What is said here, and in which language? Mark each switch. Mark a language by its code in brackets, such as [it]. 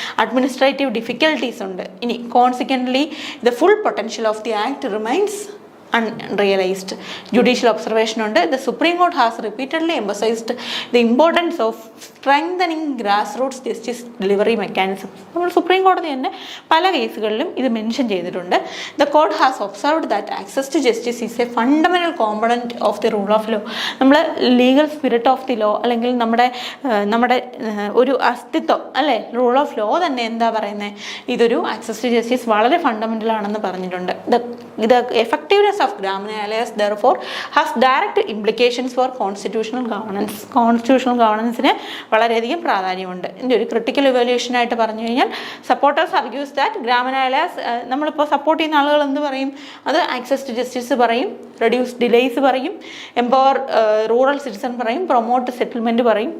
[ml] Administrative difficulties ഉണ്ട്. ഇനി [en] Consequently the full potential of the act remains unrealized. Judicial observation ഉണ്ട്. The Supreme Court has repeatedly emphasized the importance of strengthening grassroots justice delivery mechanism. [ml] നമ്മൾ supreme കോടതി തന്നെ പല കേസുകളിലും ഇത് mention ചെയ്തിട്ടുണ്ട്. [en] The court has observed that access to justice is a fundamental component of the rule of law. [ml] നമ്മൾ legal spirit of the law, അല്ലെങ്കിൽ നമ്മുടെ ഒരു അസ്തിത്വം, അല്ലേ? റൂൾ ഓഫ് ലോ തന്നെ എന്താ പറയുന്നത്? ഇതൊരു ആക്സസ് ടു ജസ്റ്റിസ് വളരെ ഫണ്ടമെൻ്റൽ ആണെന്ന് പറഞ്ഞിട്ടുണ്ട്. [en] The effectiveness of Gramanayas therefore has direct implications for constitutional governance. [ml] Constitutional ഗവർണൻസിന് വളരെയധികം പ്രാധാന്യമുണ്ട്. ഇതിൻ്റെ ഒരു ക്രിട്ടിക്കൽ ഇവാലുവേഷൻ ആയിട്ട് പറഞ്ഞു കഴിഞ്ഞാൽ, [en] supporters argues that ഗ്രാമനാലയാസ്, [ml] നമ്മളിപ്പോൾ സപ്പോർട്ട് ചെയ്യുന്ന ആളുകൾ എന്ത് പറയും? അത് ആക്സസ് ടു ജസ്റ്റിസ് പറയും, റെഡ്യൂസ് ഡിലേസ് പറയും, എംപവർ റൂറൽ സിറ്റിസൺ പറയും, പ്രൊമോട്ട് സെറ്റിൽമെൻറ്റ് പറയും.